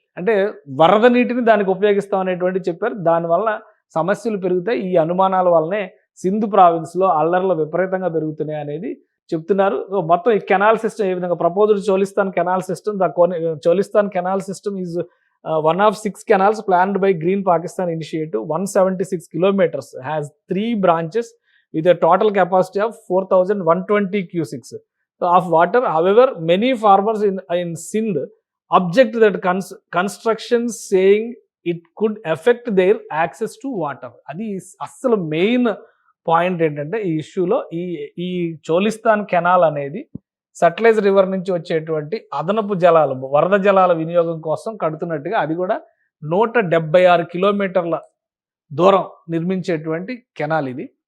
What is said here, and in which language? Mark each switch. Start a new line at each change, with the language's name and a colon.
Telugu: అంటే వరద నీటిని దానికి ఉపయోగిస్తాం అనేటువంటి చెప్పారు. దానివల్ల సమస్యలు పెరుగుతాయి. ఈ అనుమానాల వల్లనే సింధు ప్రావిన్స్లో అల్లర్లు విపరీతంగా పెరుగుతున్నాయి అనేది చెప్తున్నారు. మొత్తం ఈ
English: canal system
Telugu: ఏ విధంగా
English: Proposed Cholistan canal system, Cholistan canal system is one of 6 canals planned by Green Pakistan Initiative. 176 kilometers has 3 branches with a total capacity of 4,120 cusics of water. However, many farmers in Sindh object that construction, saying it could affect their access to water.
Telugu: అది అసలు main point ఏంటంటే ఈ ఇష్యూలో ఈ చోలిస్తాన్ canal అనేది Sutlej river నుంచి వచ్చేటువంటి అదనపు జలాలు, వరద జలాల వినియోగం కోసం కడుతున్నట్టుగా, అది కూడా 176 కిలోమీటర్ల దూరం నిర్మించేటువంటి కెనాల్ ఇది.